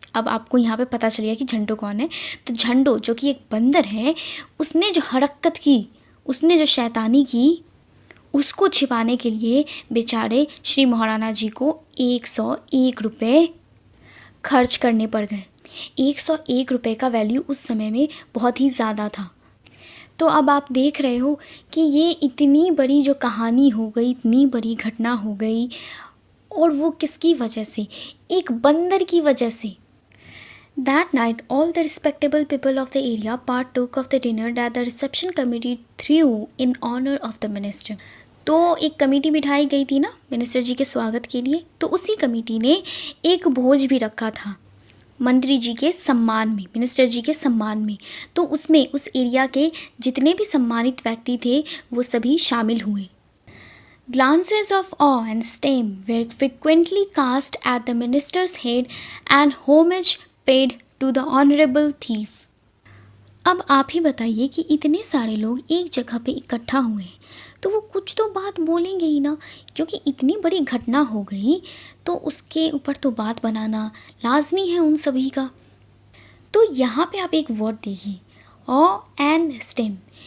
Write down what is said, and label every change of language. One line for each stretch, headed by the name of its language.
Hindi: अब आपको यहाँ पे पता चल गया कि झंडो कौन है। तो झंडो जो कि एक बंदर है, उसने जो हरकत की, उसने जो शैतानी की, उसको छिपाने के लिए बेचारे श्री महाराणा जी को 101 रुपये खर्च करने पड़ गए। 101 रुपये का वैल्यू उस समय में बहुत ही ज़्यादा था। तो अब आप देख रहे हो कि ये इतनी बड़ी जो कहानी हो गई, इतनी बड़ी घटना हो गई, और वो किसकी वजह से? एक बंदर की वजह से।
English: That night, all the respectable people of the area partook of the dinner that the reception committee threw in honor of the minister.
Hindi: तो एक कमेटी बिठाई गई थी ना मिनिस्टर जी के स्वागत के लिए, तो उसी कमेटी ने एक भोज भी रखा था मंत्री जी के सम्मान में, मिनिस्टर जी के सम्मान में। तो उसमें उस एरिया के जितने भी सम्मानित व्यक्ति थे वो सभी शामिल हुए।
English: Glances of awe and shame were frequently cast at the minister's head and homage paid to the honorable thief.
Hindi: अब आप ही बताइए कि इतने सारे लोग एक जगह पे इकट्ठा हुए हैं तो वो कुछ तो बात बोलेंगे ही ना, क्योंकि इतनी बड़ी घटना हो गई तो उसके ऊपर तो बात बनाना लाजमी है उन सभी का। तो यहाँ पे आप एक वर्ड देखिए, ऑ एंड स्टेम।